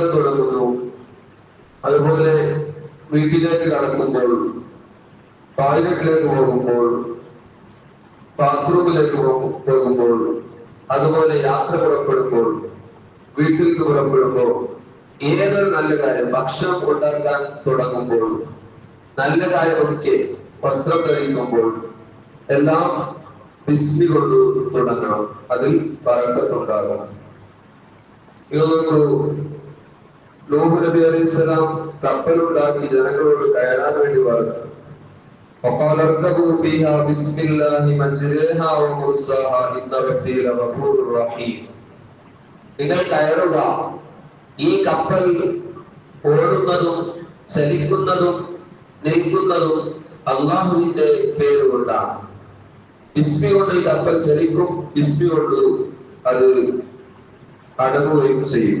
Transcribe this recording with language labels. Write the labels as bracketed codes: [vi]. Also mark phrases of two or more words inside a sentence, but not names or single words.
[ml] തുടങ്ങുന്നു, അതുപോലെ വീട്ടിലേക്ക് കടക്കുമ്പോൾ, ടോയ്ലറ്റിലേക്ക് പോകുമ്പോൾ, ബാത്റൂമിലേക്ക് പോകുമ്പോൾ, അതുപോലെ യാത്ര പുറപ്പെടുമ്പോൾ, വീട്ടിൽ നിന്ന് പുറപ്പെടുമ്പോൾ, ഏതൊരു നല്ല കാര്യം, ഭക്ഷണം ഉണ്ടാക്കാൻ തുടങ്ങുമ്പോൾ, നല്ല കാര്യമൊക്കെ വസ്ത്രം ധരിക്കുമ്പോൾ എല്ലാം ബിസ്മി കൊണ്ട് തുടങ്ങണം. അതിൽ ബറക്കത്തുണ്ടാകും. നൂഹ് നബി അലൈഹിസ്സലാം കപ്പലുണ്ടാക്കി ജനങ്ങളോട് കയറാൻ വേണ്ടി പറഞ്ഞു. [ar] وقال اركبوا فيها بسم الله مجريها ومرساها إن ربي لغفور رحيم. [ml] നിങ്ങൾ കയറുക, ഈ കപ്പൽ ഓടുന്നതും ചലിക്കുന്നതും നിൽക്കുന്നതും അള്ളാഹുവിന്റെ പേര് കൊണ്ടാണ്. ബിസ്മി കൊണ്ട് ഈ കപ്പൽ ചലിക്കും, ബിസ്മി കൊണ്ട് അത് അടങ്ങുകയും ചെയ്യും.